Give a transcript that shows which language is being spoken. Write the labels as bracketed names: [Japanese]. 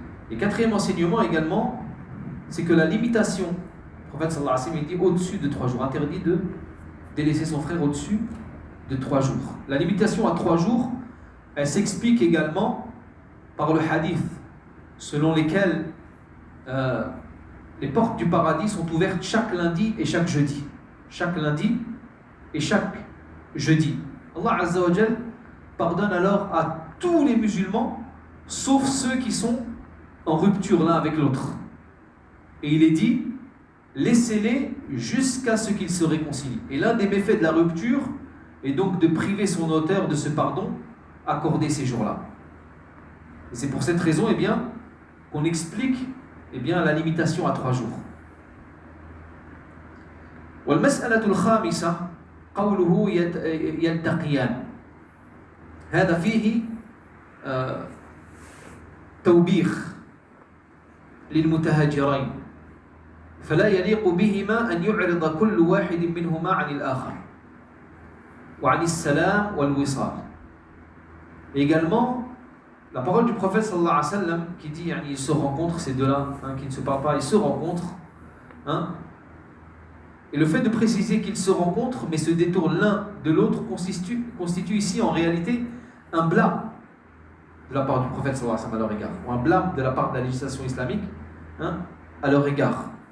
[French] Et 4e enseignement également, c'est que la limitation, le prophète sallallahu alayhi wa sallam dit au-dessus de 3 jours, interdit de délaisser son frère au-dessus de 3 jours. La limitation à 3 jours, elle s'explique également par le hadith, selon lesquels les portes du paradis sont ouvertes chaque lundi et chaque jeudi. Chaque lundi et chaque jeudi. Allah Azza wa Jal pardonne alors à tous les musulmans, sauf ceux qui sont en rupture l'un avec l'autre. Et il est dit, laissez-les jusqu'à ce qu'ils se réconcilient. Et l'un des méfaits de la rupture est donc de priver son auteur de ce pardon accordé ces jours-là. Et c'est pour cette raison qu'on explique la limitation à 3 jours. [Arabic] والمسألة الخامسة قوله يلتقيان هذا فيه توبيخ للمتهاجرين فلا يليق بهما أن يعرض كل واحد منهما عن الآخر وعن السلام والوصال. [French] Également, la parole du prophète sallallahu alayhi wa sallam qui dit ils se rencontrent, ces deux-là, qui ne se parlent pas, ils se rencontrent. Et le fait de préciser qu'ils se rencontrent mais se détournent l'un de l'autre constitue ici en réalité un blâme de la part du prophète sallallahu alayhi wa sallam à leur égard, ou un blâme de la part de la législation islamique à leur égard.